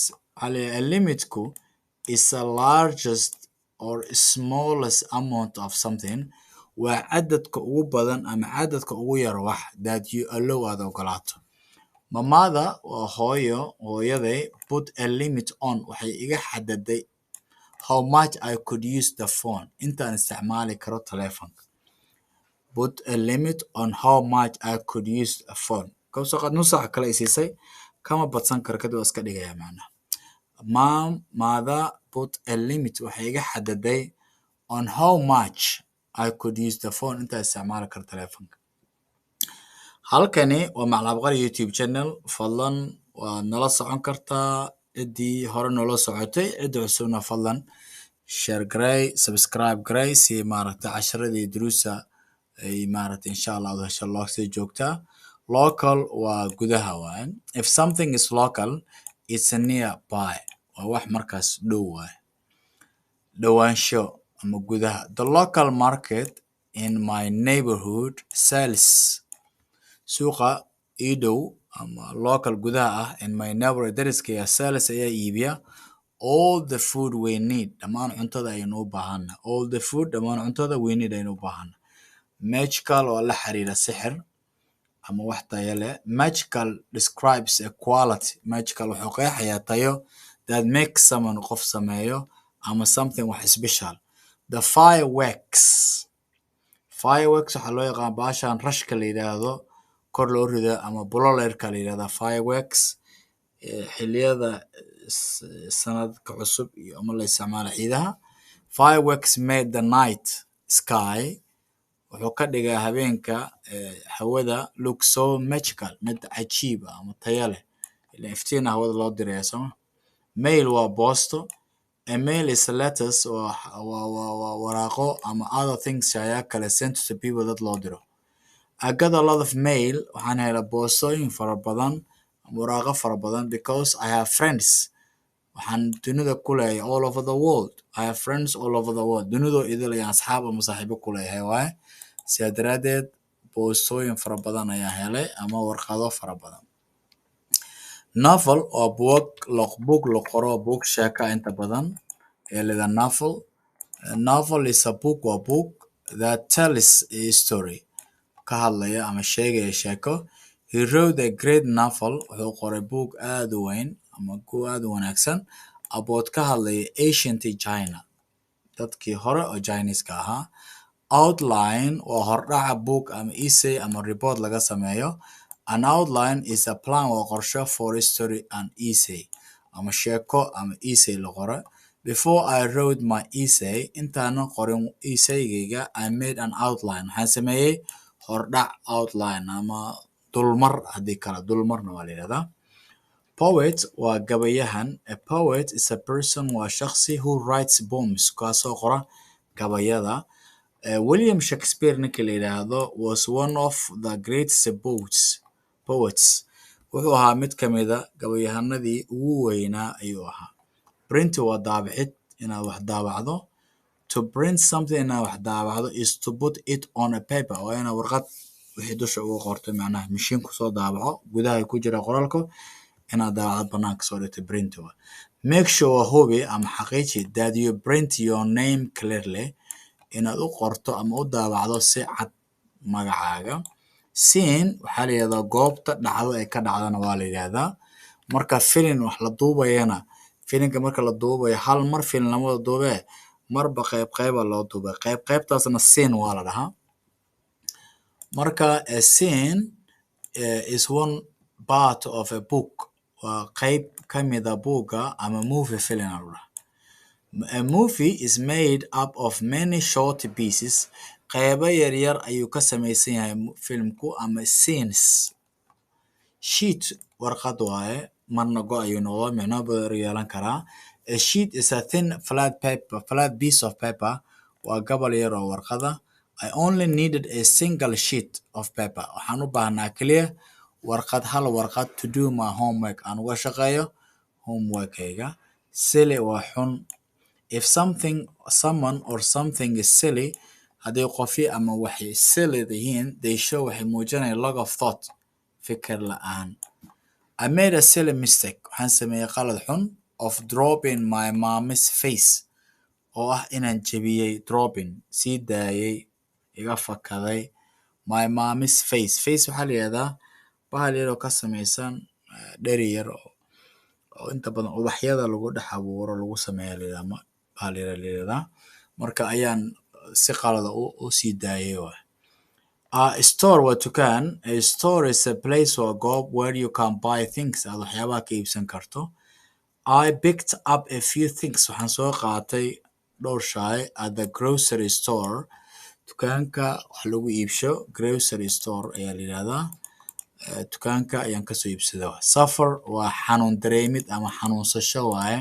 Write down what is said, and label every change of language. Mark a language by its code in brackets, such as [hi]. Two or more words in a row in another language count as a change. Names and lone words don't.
[en] A limitku is the largest or smallest amount of something. [so] Waa cadadka ugu badan ama cadadka ugu yar wax [en] that you allow [so] aad ogolaato. Mamada waa hooyaday [en] put a limit on [so] waxay iga xadaday [en] how much I could use the phone [so] intaan isticmaali karo telefonka. [en] Put a limit on how much I could use a phone. [so] Kawsaqad nusac kale isiisay kama badsan karo kadib iska dhigaya macnaha. [en] Mother put a limit [so] waxay iga xadaday [en] on how much I could use the phone [so] intaan isticmaali karo telefonka. halkani waa Macalin Abqari YouTube channel. Fadlan waa nala socon kartaa cidii hore nala socotay cidii cusubna fadlan share garay subscribe garay si maaragtay casharadii duruusa ay maaragtay [ar] insha Allah [so] wada hesho loo sii joogtaa. Local waa gudaha waaye. [en] If something is local it's nearby [so] waa wax markaas dhow waaye. Dhowaansho ama gudaha. [en] The local market in my neighborhood sells [so] suuqa ii dhow ama local gudaha ah [en] in my neighborhood dariskayga sells [so] ayaa iibiya [en] all the food we need [so] dhammaan cuntada aynu u baahana. [en] All the food [so] dhammaan cuntada [en] we need [so] aynu u baahana. Magical oo la xiriira sixir ama wax tayo leh. [en] Magical describes a quality. [so] Magical wuxuu qeexayaa tayo [en] that makes someone [so] qof sameeyo ama something wax special. The fireworks waxaa loo yaqaan baashaan rashka la yidhaahdo kor loo rido ama buloleerka la yidhahda fireworks. Xilliyada sanadka cusub iyo ama la isticmaalo ciidaha. [en] Fireworks made the night sky [so] wuxuu ka dhigaa habeenka hawada [en] look so magical [so] mid cajiib ah ama tayo leh ilaa iftiina hawada loo diraya sama. Mail waa boosto. [en] A mail is letters [so] waa waraaqo ama [en] other things [so] ayaa kale [en] sent to people that [so] loo diro. [en] I got a lot of mail [so] waxaan helay boostooyin fara badan ama waraaqo fara badan [en] because I have friends [so] waxaan dunida ku leeyahay [en] all over the world. I have friends all over the world. [so] Dunidoo idil ayaan asxaab ama saaxiibo ku leeyahay waaye. sidaa daraadeed boostooyin fara badan ayaan helay ama warqado fara badan. Novel waa buug la qoro buug sheeka inta badan ee la novel. [en] A novel is a book waa book that tells a story [so] ka hadlaya ama sheegaya sheeko. [en] He wrote a great novel [so] wuxuu qoray buug aad u weyn ama buug aad u wanaagsan about ka hadlaya [en] ancient China [so] dadkii hore oo Chinese-ka ahaa. Outline waa hordhaca book ama essay ama report laga sameeyo. [en] An outline is a plan [so] waa qorshe [en] for a story and essay [so] ama sheeko ama essay la qoro. [en] Before I wrote my essay [so] intaanan qorin essaygayga [en] I made an outline [so] waxaan sameeyey hordhac outline ama dulmar haddii kale dulmarna waa la yidhahdaa. Poet waa gabayahan. [en] A poet is a person [so] waa shakhsi [en] who writes poems [so] kaasoo qora gabayada. William Shakespeare ninka la yidhaahdo [en] was one of the greatest poets [so] wuxuu ahaa mid ka mid a gabayahanadii ugu weynaa ayuu ahaa. Print waa daabacid inaad wax daabacdo. [en] To print something [so] inaad wax daabacdo [en] is to put it on a paper [so] waa inaad warqad wixii dusha ugu qorto macnaha mashiin ku soo daabaco gudaha ku jira qoraalka inaad daabacdo banaanka soo dhigto print waa. [en] Make sure [so] hubi ama xaqiiji [en] that you print your name clearly [so] inaad u qorto ama u daabacdo si cad magacaaga. Scene waxaa la yidhahdaa goobta dhacdo ay ka dhacdana waa la yidhahdaa. Marka filin wax la duubayana filinka marka la duubayo hal mar filin lama duubee marba qayba loo duubay qaybtaasna scene waa la dhahaa. Marka [en] a scene is one part of a book [so] waa qayb ka mid a buugga ama movie film la dhahaa. [en] A movie is made up of many short pieces. [so] Qaybo yaryar ayuu ka samaysan yahay filmku ama scenes. Sheet warqad waaye marna go ayuu noqdaa micno badan yeelan karaa. [en] A sheet is a thin flat piece of paper. [so] Waa gabal yar oo warqada. [en] I only needed a single sheet of paper. [so] Waxaan u baahnaa kaliya hal warqad [en] to do my homework. [so] Aan uga shaqeeyo homeworkayga. Silly waa xun. [en] If someone or something is silly, [so] haddii qofi ama waxay silly yihiin, [en] they show [so] waxay muujinayaan [en] lack of thought, [so] fikir la'aan. [en] I made a silly mistake. [so] Waxaan sameeyay qalad xun [en] of dropping my mom's face. [so] Oo ah inaan jebiyey dropping, sii daayay, iga fakaday. [en] My mom's face. [so] Face waxaa la yidhahdaa bahal yar oo ka samaysan dheri yar oo inta badan ubaxyada lagu dhex abuuro lagu sameeya bahal yar la yidhahdaa. Marka ayaan si qalada u sii daayay waay. Store waa dukaan. [en] A store is a place or goob where you can buy things. [so] Aad waxyaabaha ka iibsan karto. [en] I picked up a few things. [so] Waxaan soo qaatay dhowr shay [en] at the grocery store. [so] Dukaanka wax lagu iibsho [en] grocery store [so] ayaa la yidhahdaa. Dukaanka ayaan kasoo iibsaday. Suffer waa xanuun dareemid ama xanuunsasho waaye.